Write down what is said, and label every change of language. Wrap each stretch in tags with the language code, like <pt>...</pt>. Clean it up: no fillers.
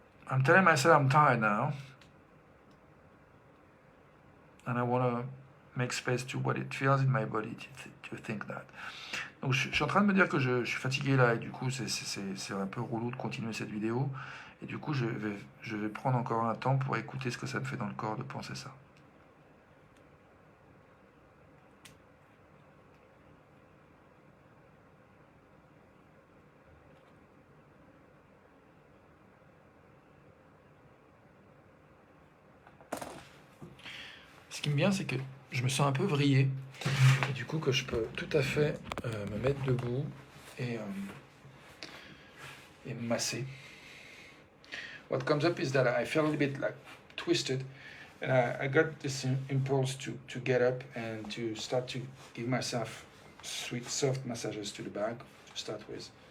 <en>I'm telling myself I'm tired now, and I want to make space to what it feels in my body to think that.</en> <fr>Donc je suis en train de me dire que je suis fatigué là, et du coup c'est un peu relou de continuer cette vidéo, et du coup je vais prendre encore un temps pour écouter ce que ça me fait dans le corps de penser ça. Ce qui me vient, c'est que je me sens un peu vrillé, et du coup que je peux tout à fait me mettre debout et me masser.</fr> <en>What comes up is that I feel a little bit like twisted, and I got this impulse to get up and to start to give myself sweet, soft massages to the back to start with.</en>